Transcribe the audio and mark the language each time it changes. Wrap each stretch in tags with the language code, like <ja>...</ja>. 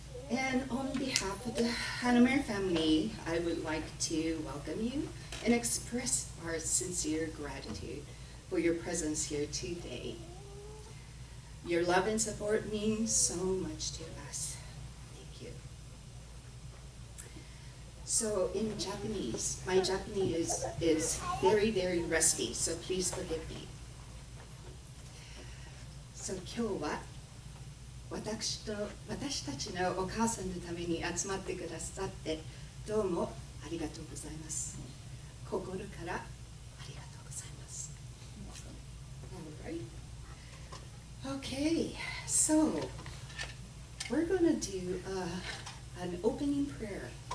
<en>And on behalf of the Hanamure family, I would like to welcome you and express our sincere gratitude for your presence here today. Your love and support means so much to us. Thank you. So in Japanese, my Japanese is very rusty, so please forgive me.</en> <ja>So 今日は私たちのお母さんのために集まってくださってどうもありがとうございます。心からありがとうございます。</ja> <en>All right. Okay, so we're going to do an opening prayer.</en>